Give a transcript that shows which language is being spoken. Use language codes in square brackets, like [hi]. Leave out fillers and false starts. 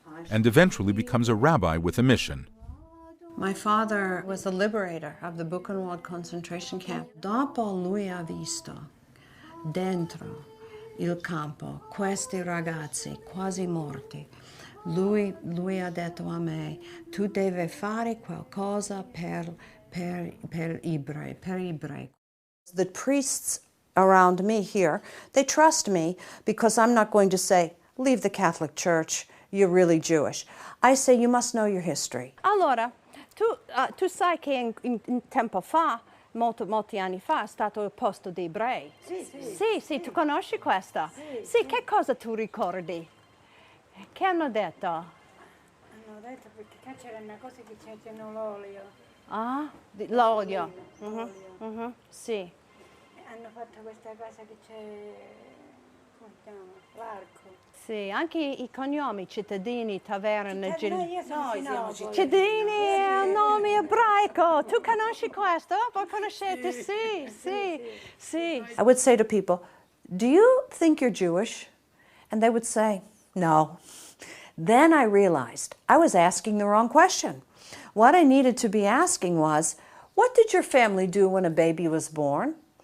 [en] And eventually becomes a rabbi with a mission. My father was the liberator of the Buchenwald concentration camp. [it] Dopo lui ha visto dentro il campo questi ragazzi quasi morti. Lui ha detto a me, tu devi fare qualcosa per ebrei. [en] The priests around me here, they trust me because I'm not going to say, leave the Catholic Church, you're really Jewish. I say, you must know your history. [it] Allora, tu sai che in tempo fa, molti anni fa, è stato il posto dei ebrei. Sì, tu conosci questa? Sì, che cosa tu ricordi? Che hanno detto? Hanno detto perché c'era una cosa che c'erano l'olio. Ah, l'olio. Sì. Hanno fatto questa cosa che c'è, come si chiama? L'arco. sì, anche i cognomi, cittadini, taverna, Io sono sinagolo. cittadini è un nome ebraico. Tu conosci questo? Voi conoscete? Sì, sì, sì. [en] I would say to people, do you think you're Jewish? And they would say, no. Then I realized I was asking the wrong question. What I needed to be asking was, what did your family do when a baby was born?